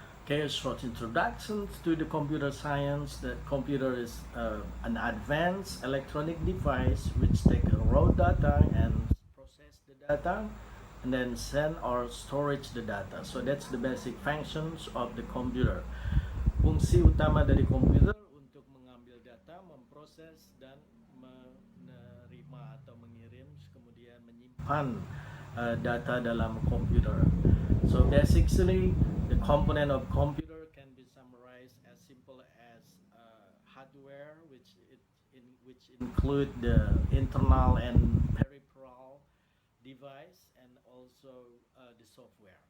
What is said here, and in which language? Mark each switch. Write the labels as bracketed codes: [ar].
[en] Okay, a short introduction to the computer science. The computer is an advanced electronic device which take raw data and process the data and then send or storage the data. So that's the basic functions of the computer. [id] Fungsi utama dari komputer untuk mengambil data, memproses dan menerima atau mengirim, kemudian menyimpan data dalam komputer. [en] So basically, the component of computer can be summarized as simple as hardware, which include the internal and peripheral device, and also the software.